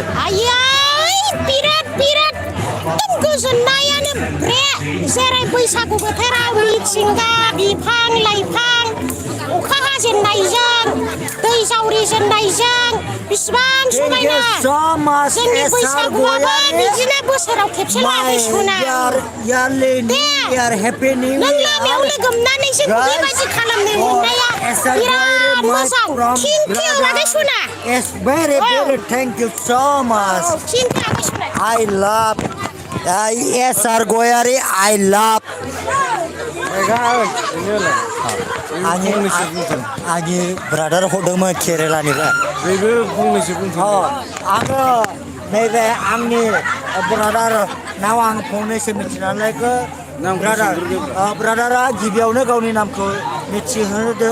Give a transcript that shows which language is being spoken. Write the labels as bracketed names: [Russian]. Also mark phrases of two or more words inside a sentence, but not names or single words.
[Bodo] आयै बिराद एकदम गोजोननायानो ब्रे जेरै बैसागु बोथोराव मिथिंगा बिफां लाइफां अखा हाजेननायजों दै जावरिजेननायजों बिसिबां समायना जोंनि बैसागुआबो बिदिनो बोसोराव खेबसे लाबोयो सना नों लामायाव लोगो मोननानैसो बेबायदि खालामनो मोननाया बिराद मोजां थेंकिउ आगै सना [English] very thank you so much [Bodo] थेंकिउ आगै सना [English] I love [Bodo] SR गयारि [English] I love [Bodo] आंनि ब्रादार हरदोंमोन केरेलानिफ्राय बेबो फंनैसो बुंथों आङो नैबे आंनि ब्रादारनाव आं फंनैसो मिथिनानै ब्रादारा गिबियावनो गावनि नामखौ मिथिहोदो